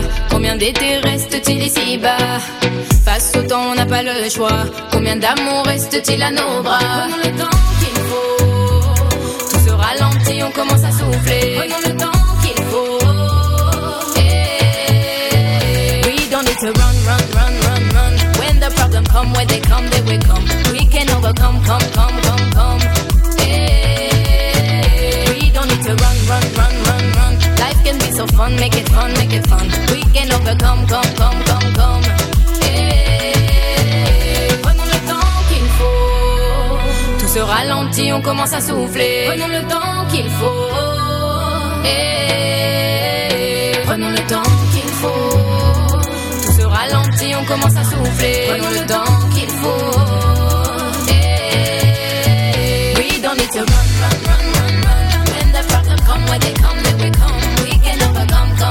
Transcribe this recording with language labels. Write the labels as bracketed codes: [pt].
[fr] Combien d'étés reste-t-il ici-bas? Face au temps, on n'a pas le choix. Combien d'amour reste-t-il à nos bras? Prenons le temps qu'il faut. Tout se ralentit, on commence à souffler. Prenons le temps qu'il faut. [en] Hey. We don't need to run, run, run, run, run. When the problem come, when they come, they will come. We can overcome, come, come, come, come. Hey. We don't need to run, run, run. Can be so fun, make it fun, make it fun. We can overcome, come, come, come, come. Hey. [fr] Prenons le temps qu'il faut. Tout se ralentit, on commence à souffler. Prenons le temps qu'il faut. Hey. Prenons le temps qu'il faut. Tout se ralentit, on commence à souffler. Prenons le temps qu'il faut. [en] Hey. We don't need to run, run, run, run, run. When the problem come, when they come, they will come.